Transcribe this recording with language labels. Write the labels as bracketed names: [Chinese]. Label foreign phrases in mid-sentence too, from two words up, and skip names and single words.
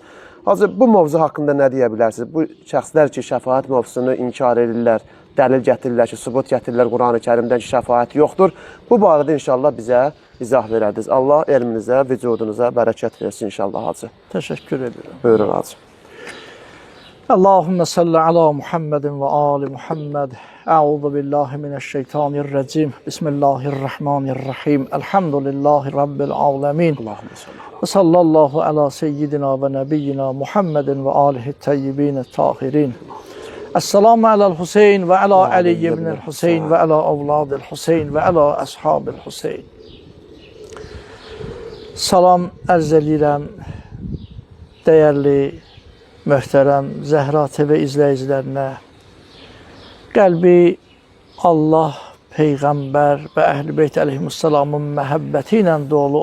[Azerbaijani] Hacı, bu mövzu haqqında nə deyə bilərsiniz? Bu şəxslər ki, şəfaət mövzusunu inkar edirlər, dəlil gətirirlər ki, sübut gətirirlər Quran-ı Kərimdən ki, şəfaət yoxdur. Bu barədə inşallah bizə izah verərdiniz. Allah elminizə, vücudunuza bərəkət versin inşallah, Hacı. Təşəkkür edirəm. Buyurun, Hacı. [Arabic] اللهم صل على محمد وآل محمد. أعوذ بالله من الشيطان الرجيم. بسم الله الرحمن الرحيم الحمد لله رب العالمين. اللهم صل. وصلى الله على سيدنا ونبينا محمد وآله الطيبين الطاهرين. السلام على الحسين وعلى علي بن الحسين وعلى أولاد الحسين وعلى أصحاب الحسين. [Azerbaijani] Salam ərz edirəm dəyərli, möhtərəm Zəhra TV izləyicilərinə. Qəlbi Allah, Peyğəmbər və Əhl-i Beyt əleyhissalamın məhəbbəti ilə dolu